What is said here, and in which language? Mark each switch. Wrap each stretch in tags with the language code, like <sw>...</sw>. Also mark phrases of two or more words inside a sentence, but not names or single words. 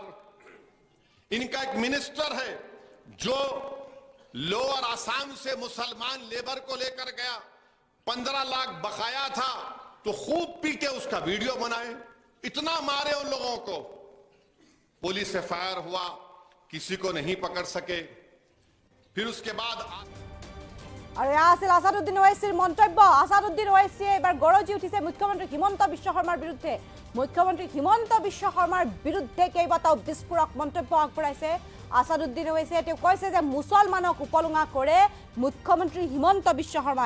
<hi>इनका एक मिनिस्टर है जो लोअर आसाम से मुसलमान लेबर को लेकर गया, 15 लाख बकाया था, तो खूब पीटे, उसका वीडियो बनाए, इतना मारे उन लोगों को, पुलिस से फायर हुआ, किसी को नहीं पकड़ सके। फिर उसके बाद</hi> <as>আৰু এয়া আছিল আসাদুদ্দিন ওৱাইচিৰ মন্তব্য। আসাদুদ্দিন ওৱাইচিয়ে এবাৰ গৰজি উঠিছে মুখ্যমন্ত্ৰী হিমন্ত বিশ্ব শৰ্মাৰ বিৰুদ্ধে। মুখ্যমন্ত্ৰী হিমন্ত বিশ্ব শৰ্মাৰ বিৰুদ্ধে কেইবাটাও বিস্ফোৰক মন্তব্য আগবঢ়াইছে আসাদুদ্দিন ওৱাইচিয়ে। তেওঁ কৈছে যে মুছলমানক উপলুঙা কৰে মুখ্যমন্ত্ৰী হিমন্ত বিশ্ব শৰ্মাই।</as>